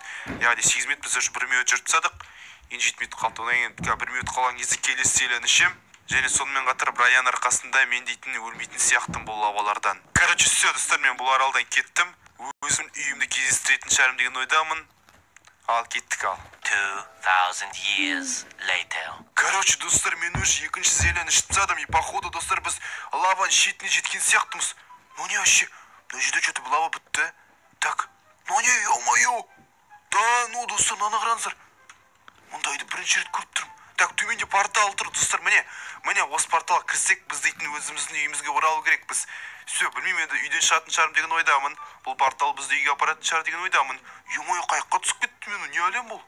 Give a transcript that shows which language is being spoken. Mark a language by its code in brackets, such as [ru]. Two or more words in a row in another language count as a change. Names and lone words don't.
[kk] Яғни 8 минут біз уже 1 минут жүріп тастадық. Енді 7 минут қалды. Одан кейін 1 минут қалған кезде келесі зелені ішем. Және сонымен қатар Брайан арқасында мен дейтін өлмейтін сияқтым бұл лавалардан. [ru] Короче, все, [kk] достар, мен бұл аралдан кеттім. Өзім үйімді кездестіретін шығарым деген ойдамын. Ал, кеттік ал. [en] 2000 years later. [kk] Короче, достар, мен уже екінші зелені ішіп тастадым. [ru] И походу, [kk] достар, біз лаваның шетіне жеткен сияқтымыз. [ru] Ну не вообще, [kk] мына жерде [ru] что-то [kk] лава бітті. [ru] Так, ну не, ё-моё. Да, ну, [kk] достар, мынаны қараңыздар. Мұндайды бірінші рет көріп тұрмын. Так, төменде портал тұр, достар, міне осы порталға кірсек, біз дейтін өзіміздің үйімізге оралу керек біз. Все, білмеймін, енді үйден шығатын шығарым деген ойдамын. Бұл портал бізді үйге апаратын шығар деген ойдамын. Ё-моё, қайыққа түсіп кетті мен, не әлем бұл?